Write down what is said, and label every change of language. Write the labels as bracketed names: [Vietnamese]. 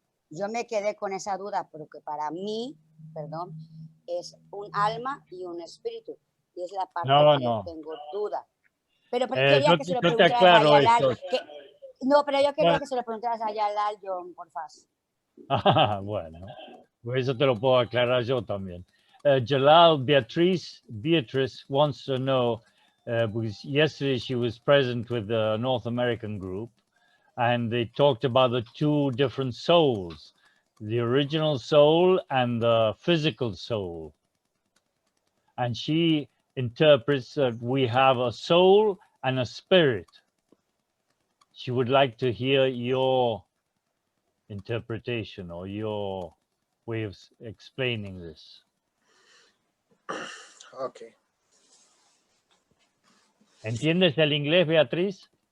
[Spanish] Yo me quedé con esa duda, porque para mí, es un alma y un espíritu. Y es la parte que tengo duda. Pero quería que se lo preguntaras a Jalal. Pero yo quería que se lo preguntaras a Jalal, John, por favor. Bueno, pues eso te lo puedo aclarar yo también. [English] Jalal, Beatrice wants to know, because yesterday she was present with the North American group, and they talked about the two different souls, the original soul and the physical soul. And she interprets that we have a soul and a spirit. She would like to hear your interpretation or your way of explaining this. Okay. [Spanish] ¿Entiendes el inglés, Beatriz?